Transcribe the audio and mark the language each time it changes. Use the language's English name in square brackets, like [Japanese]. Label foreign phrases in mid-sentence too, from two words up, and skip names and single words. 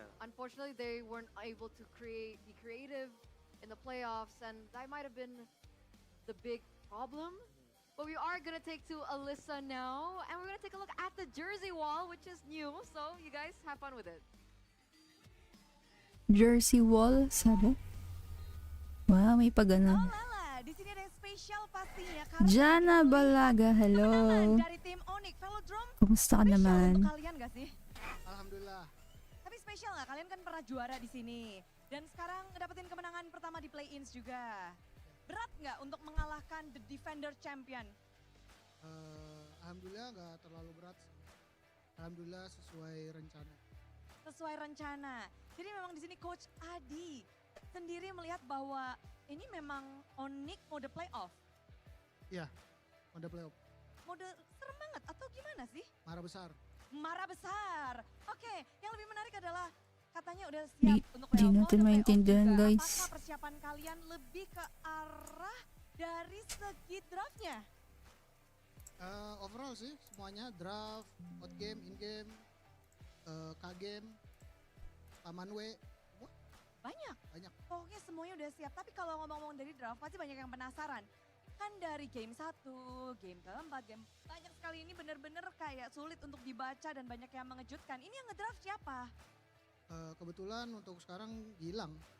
[English] Unfortunately, they weren't able to be creative in the playoffs, and that might have been the big problem. But we are gonna take to Alyssa now, and we're gonna take a look at the jersey wall, which is new. So you guys have fun with it. Jersey wall, [Filipino] sabi? Wow, may pa ganun. [Indonesian] Lala, di sini ada yang spesial pastinya. Jana Balaga, hello. Dari tim ONIC, Velodrome. [Filipino] Kumusta ka naman? [Indonesian] Untuk kalian gak sih? Alhamdulillah. Tapi spesial nggak? Kalian kan pernah juara di sini. Dan sekarang dapetin kemenangan pertama di play-ins juga. Berat nggak untuk mengalahkan [English] the defender champion? [Indonesian] Alhamdulillah nggak terlalu berat. Alhamdulillah sesuai rencana. Sesuai rencana. Jadi memang di sini Coach Adi sendiri melihat bahwa ini memang ONIC mode playoff. Iya, mode playoff. Mode serem banget atau gimana sih? Marah besar. Marah besar. Oke, yang lebih menarik adalah katanya udah siap untuk [Filipino] Di natin maintindihan guys. [Indonesian] Apakah persiapan kalian lebih ke arah dari segi draftnya? Overall sih semuanya draft, [English] out game, in game, [Indonesian] K-game, Taman W. Banyak. Pokoknya semuanya udah siap. Tapi kalau ngomong-ngomong dari draft pasti banyak yang penasaran. Kan dari game 1, game keempat, game banyak sekali ini bener-bener kayak sulit untuk dibaca dan banyak yang mengejutkan. Ini yang ngedraft siapa? Kebetulan untuk sekarang Gilang.